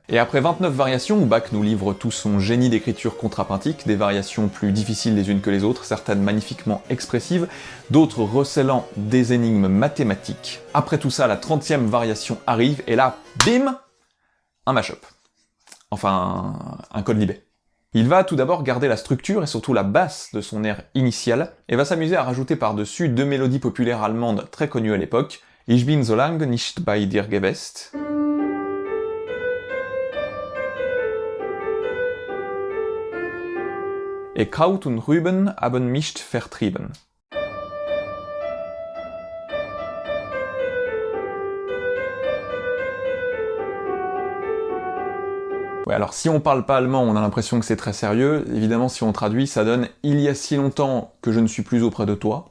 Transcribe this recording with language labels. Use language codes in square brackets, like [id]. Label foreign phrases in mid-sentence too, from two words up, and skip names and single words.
[fr] Et après 29 variations où Bach nous livre tout son génie d'écriture contrapuntique, des variations plus difficiles les unes que les autres, certaines magnifiquement expressives, d'autres recélant des énigmes mathématiques. Après tout ça, la 30e variation arrive, et là, bim, un mashup. Enfin, un quodlibet. Il va tout d'abord garder la structure et surtout la basse de son air initial, et va s'amuser à rajouter par-dessus deux mélodies populaires allemandes très connues à l'époque, [de] Ich bin so lang nicht bei dir gewesen, et Kraut und Rüben haben mich vertrieben. [fr] Ouais, alors si on parle pas allemand, on a l'impression que c'est très sérieux. Évidemment, si on traduit, ça donne « Il y a si longtemps que je ne suis plus auprès de toi ».